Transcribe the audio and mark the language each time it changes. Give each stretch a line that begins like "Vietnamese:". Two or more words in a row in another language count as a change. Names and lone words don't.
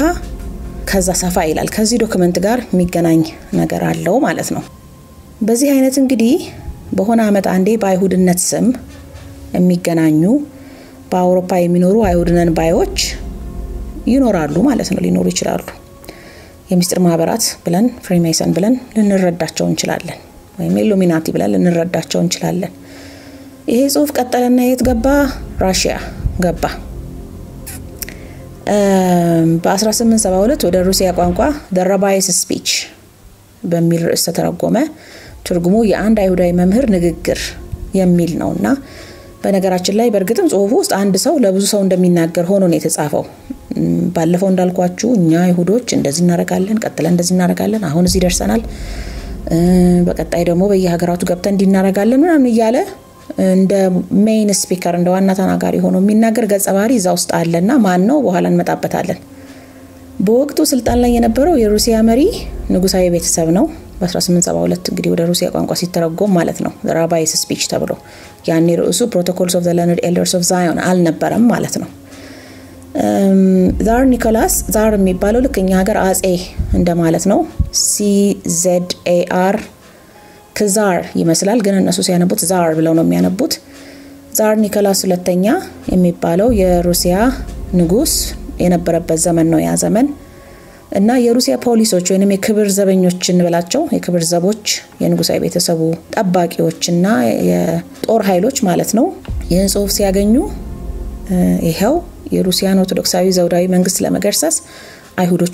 Amharic: ከዛ ሰፋ ይላል። ከዚህ ዶክመንት ጋር የሚገናኝ ነገር አለው ማለት ነው። በዚህ አይነት እንግዲህ በሆነ አመት አንዴ በአይሁድነት ስም የሚገናኙ በአውሮፓ የሚኖሩ አይሁድነን ባዮች ይኖራሉ ማለት ነው፣ ሊኖሩ ይችላሉ። የሚስጥር ማህበራት ብለን ፍሪሜሰን ብለን ልንረዳቸው እንችላለን፣ ወይም ኢሉሚናቲ ብለን ልንረዳቸው እንችላለን። ይሄ ጽሁፍ ቀጠለና የት ገባ? ራሺያ ገባ። በ1872 ወደ ሩሲያ ቋንቋ
English: the Rabbi's speech
Amharic: በሚል ርዕስ ተተረጎመ። ትርጉሙ የአንድ አይሁዳዊ መምህር ንግግር የሚል ነውና በነገራችን ላይ በእርግጥም ጽሁፉ ውስጥ አንድ ሰው ለብዙ ሰው እንደሚናገር ሆኖ ነው የተጻፈው። ባለፈው እንዳልኳችሁ እኛ አይሁዶች እንደዚህ እናረጋለን፣ ቀጥለን እንደዚህ እናረጋለን፣ አሁን እዚህ ደርሰናል፣ በቀጣይ ደግሞ በየሀገራቱ ገብተን እንዲናረጋለን ምናምን እያለ እንደ
English: main speaker
Amharic: እንደ ዋና ተናጋሪ ሆኖ የሚናገር ገጸ ባህሪ እዛ ውስጥ አለና ማን ነው በኋላ እንመጣበታለን። በወቅቱ ስልጣን ላይ የነበረው የሩሲያ መሪ ንጉሳዊ ቤተሰብ ነው። በ1872 እንግዲህ ወደ ሩሲያ ቋንቋ ሲተረጎም ማለት ነው
English: the Rabbi's speech
Amharic: ተብሎ ያኔ ርዕሱ Protocols of the Learned Elders of Zion አልነበረም ማለት ነው። ዛር ኒኮላስ ዛር የሚባለው ልክኛ ሀገር አጼ እንደማለት ነው። CZAR ከዛር ይመስላል ግን እነሱ ሲያነቡት ዛር ብለው ነው የሚያነቡት። ዛር ኒኮላስ ሁለተኛ የሚባለው የሩሲያ ንጉስ የነበረበት ዘመን ነው ያ ዘመን። እና የሩሲያ ፖሊሶች ወይንም የክብር ዘበኞችን ብላቸው የክብር ዘቦች የንጉሳዊ ቤተሰቡ ጠባቂዎችና የጦር ኃይሎች ማለት ነው ይህን ጽሁፍ ሲያገኙ ይሄው የሩሲያን ኦርቶዶክሳዊ ዘውዳዊ መንግስት ለመገርሰስ አይሁዶች